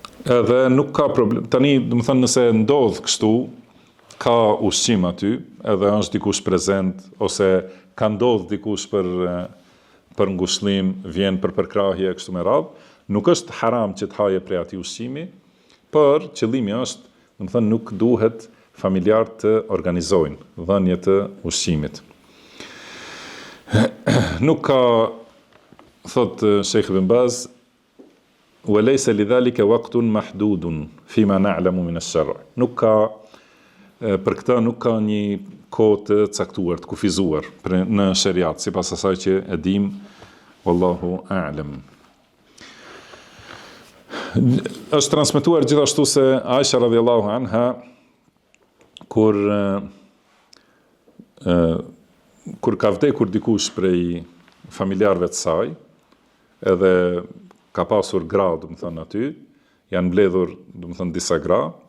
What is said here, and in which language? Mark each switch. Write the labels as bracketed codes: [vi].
[sq] Edhe nuk ka problem. Tani, do të thënë, nëse ndodh kështu, ka ushqim aty, edhe është dikush prezent ose ka ndodh dikush për ngushëllim, vjen për përkrahje kështu me radhë, nuk është haram që të haje prej atij ushqimi, por qëllimi është, do të thënë, nuk duhet familjarët të organizojnë dhënje të ushqimit. Nuk ka, thot [ar] Sheikh Ibn Baz, وليس لذلك وقت محدود فيما نعلم من الشرع. [sq] Nuk ka për këtë nuk ka një kohë të caktuar, të kufizuar në shariat, sipas asaj që e dim, wallahu a'lam. Është transmetuar gjithashtu se Aisha radhiyallahu anha kur ka vdekur dikush prej familjarëve të saj, edhe ka pasur gra, do të thënë aty, janë mbledhur, do të thënë disa gra.